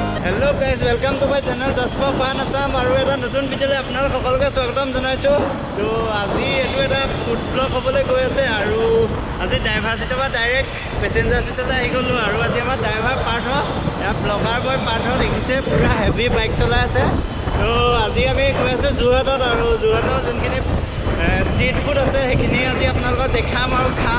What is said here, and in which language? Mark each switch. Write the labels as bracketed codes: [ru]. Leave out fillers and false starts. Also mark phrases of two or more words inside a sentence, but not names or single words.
[en] hello guys welcome to my channel [as] जसपा पान आसाम और এটা নতুন ভিডিঅ'লৈ আপোনালোক সকলোকে স্বাগতম জনাইছো। তো আজি এটো এটা [en] food blog [as] হ'বলৈ গৈ আছে আৰু আজি ড্ৰাইভাৰ সিটৰ পৰা [en] direct passenger [as] সিটলৈ আহি গ'লো আৰু আজি আমাৰ ড্ৰাইভাৰ পাৰ্থ এয়া [en] blogger boy [as] পাৰ্থ দেখিছে পুৰা [en] heavy bike [as] চলাই আছে। তো আজি আমি গৈ আছো যোৰহাটত আৰু যোৰহাটৰ যোনখিনি [en] street food [as] আছে সেইখিনি আজি আপোনালোকক দেখাম আৰু খাম।